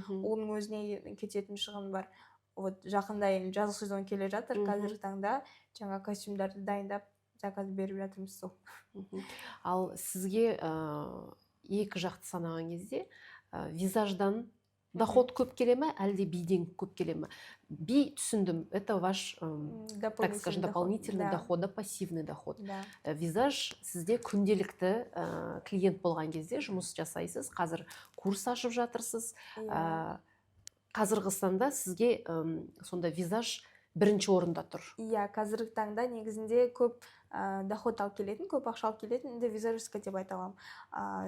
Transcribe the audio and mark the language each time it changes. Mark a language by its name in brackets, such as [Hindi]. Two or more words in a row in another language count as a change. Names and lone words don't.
[Kazakh] Оның өзіне кететін шығын бар. Жақында жазғы сезон келе жатыр, қазіргі таңда жаңа костюмдарды дайындап заказ беріп жатырмыз сол. Ал сізге екі жақты санаған кезде визаждан доход көп келе ме, әлде биден көп келе ме? Би түсіндім, [Russian] это ваш, так скажем, дополнительный доход, пассивный доход. [Kazakh] Визаж сізде күнделікті клиент болған кезде жұмыс жасайсыз, қазір курс ашып жатырсыз. Қазіргі таңда сізге сонда визаж бірінші орында тұр. Қазіргі таңда негізінде көп доход алып келетін, көп ақша алып келетін, енді визажистка деп айта аламын.